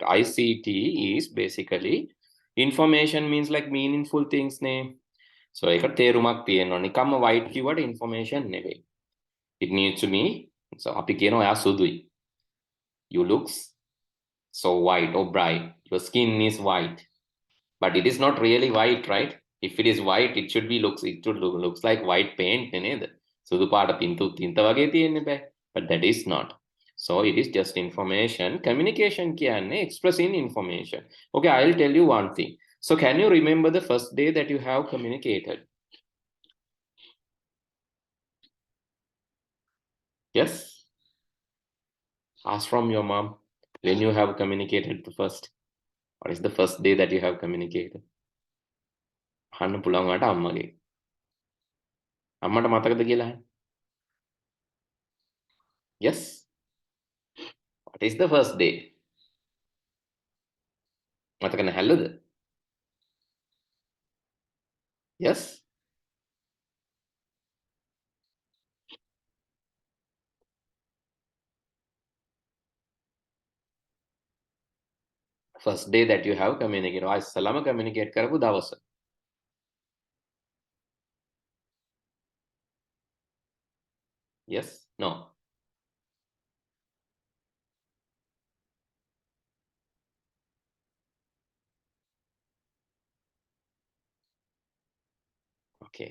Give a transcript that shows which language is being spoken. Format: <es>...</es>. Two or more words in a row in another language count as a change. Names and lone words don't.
<en>ICT is basically information means like meaningful things ne.</en> <si>So එකට තේරුමක් තියෙනවා. නිකම්ම</si> <en>white keyword information</en> <si>නෙවෙයි.</si> <en>It needs to be, so</en> <si>අපි කියනවා ඔයා සුදුයි.</si> <en>You looks so white or bright. Your skin is white. But it is not really white, right? If it is white, it should looks like white paint නේද?</en> <si>සුදු පාට තින්ත වගේ තියෙන්න බෑ.</si> <en>But that is not. So it is just information. Communication කියන්නේ expressing information. Okay, I'll tell you one thing. So can you remember the first day that you have communicated? Yes? Ask from your mom when you have communicated the first. What is the first day that you have communicated?</en> <si>අහන්න පුළුවන් වට අම්මගේ. අම්මට මතකද කියලා?</si> <en>Yes? What is the first day?</en> <si>මතක නැහැලද?</si> <en>Yes? First day that you have communicated.</en> <si>ඉස්සලම communicate කරපු දවස.</si> <en>Yes? No? Okay.</en>